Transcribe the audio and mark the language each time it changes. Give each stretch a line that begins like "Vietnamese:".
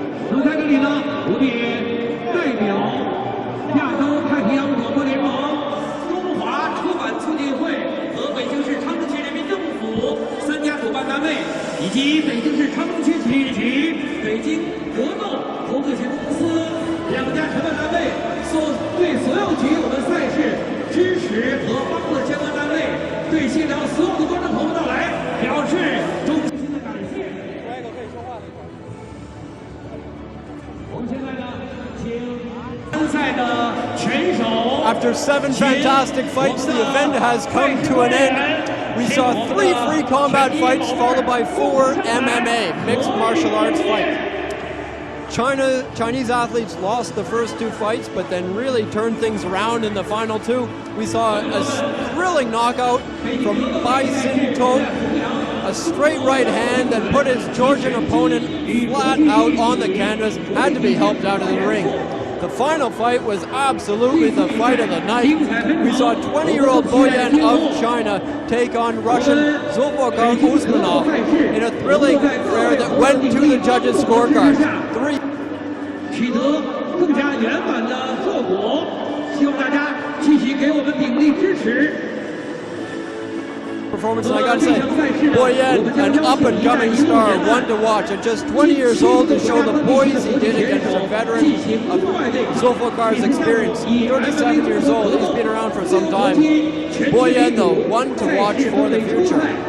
Chinese: 那么在这里呢，我们也代表亚洲太平洋广播联盟、中华出版促进会和北京市昌平区人民政府3家主办单位，以及北京市昌平区体育局、北京格斗投资有限公司2家承办单位对所有给予我们赛事支持和帮助的相关单位，对现场所有的观众朋友到来表示衷心的感谢。我们现在呢，请参赛的选手。
English: After 7 fantastic fights, the event has come to an end. We saw 3 free combat fights followed by 4 MMA, mixed martial arts fights. Chinese athletes lost the first 2 fights, but then really turned things around in the final 2. We saw a thrilling knockout from Bai Sin To, a straight right hand that put his Georgian opponent flat out on the canvas, had to be helped out of the ring. The final fight was absolutely the fight of the night. We saw 20-year-old Liu Yan of China take on Russian Zulfikar Usmanov in a thrilling affair that went to the judges' scorecards.
Chinese: 取得更加圆满的效果，希望大家继续给我们鼎力支持。
English: Performance, and I gotta say, Liu Yan, an up-and-coming star, one to watch. At just 20 years old, to show the poise he did against a veteran of Zulfikar's experience. 37 years old, he's been around for some time. Liu Yan, though, one to watch for the future.